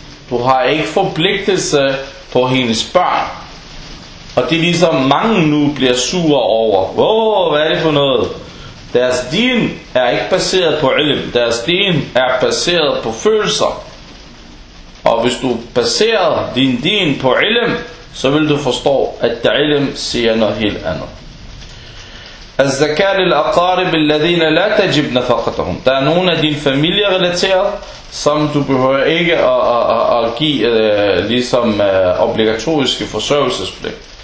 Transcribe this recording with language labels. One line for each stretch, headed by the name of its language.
Danish: Du har ikke forpligtelse på hendes børn. Og det er ligesom mange nu bliver sure over. Wow, hvad er det for noget? Deres din er ikke baseret på ilm. Deres din er baseret på følelser. Og hvis du baserer din din på ilm, så vil du forstå, at der ilm siger noget helt andet.
Arabic: الزكاة للأقارب الذين لا تجب نفقتهم.
Danish: Der er nogle af dine familierelaterede, som du behøver ikke at give ligesom obligatoriske forsørgelsespligt.